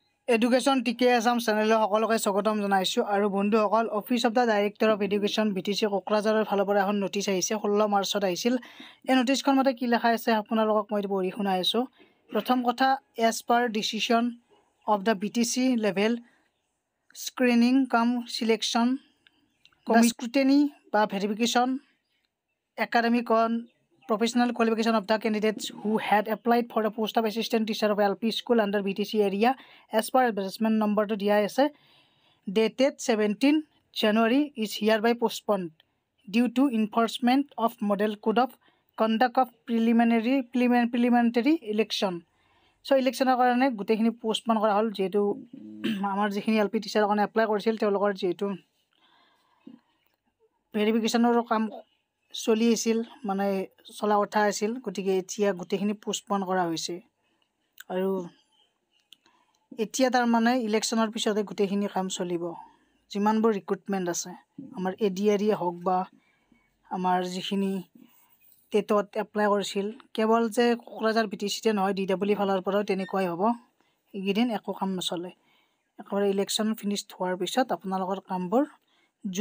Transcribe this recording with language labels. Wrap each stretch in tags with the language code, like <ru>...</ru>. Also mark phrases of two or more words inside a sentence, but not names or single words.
<as>এডুকেশ্যন টিকে আছাম চেনেলৰ সকলোকে স্বাগতম জনাইছোঁ আৰু বন্ধুসকল</as> <en>Office of the Director of Education</en> <as>BTC কোকৰাঝাৰৰ ফালৰ পৰা এখন নটিচ আহিছে 16 মাৰ্চত আহিছিল। এই নটিচখন মতে কি লেখা আছে আপোনালোকক মই পঢ়ি শুনাই আছোঁ।</as> <en>প্ৰথম কথা, as per decision of the BTC level screening cum selection scrutiny or verification academic on professional qualification of the candidates who had applied for the post of assistant teacher of LP school under BTC area as per advertisement number to dia ase dated 17 January is hereby postponed due to enforcement of model code of conduct of preliminary election.</en> <as>ছো ইলেকশ্যনৰ কাৰণে গোটেইখিনি পোষ্টপন কৰা হ'ল যিহেতু আমাৰ যিখিনি LP টিচাৰ কাৰণে এপ্লাই কৰিছিল তেওঁলোকৰ যিহেতু ভেৰিফিকেশ্যনৰ কাম চলি আছিল মানে চলা কথা আছিল গতিকে এতিয়া গোটেইখিনি পোষ্টপন কৰা হৈছে আৰু এতিয়া তাৰ মানে ইলেকশ্যনৰ পিছতে গোটেইখিনি কাম চলিব যিমানবোৰ ৰিক্ৰুটমেণ্ট আছে আমাৰ এডিআৰই হওক বা আমাৰ যিখিনি টেটত এপ্লাই কৰিছিল কেৱল যে কোকৰাঝাৰ BTCতে নহয় DW ফালৰ পৰাও তেনেকুৱাই হ'ব এইকেইদিন একো কাম নচলে একেবাৰে ইলেকশ্যন ফিনিছ হোৱাৰ পিছত আপোনালোকৰ কামবোৰ জুন</as>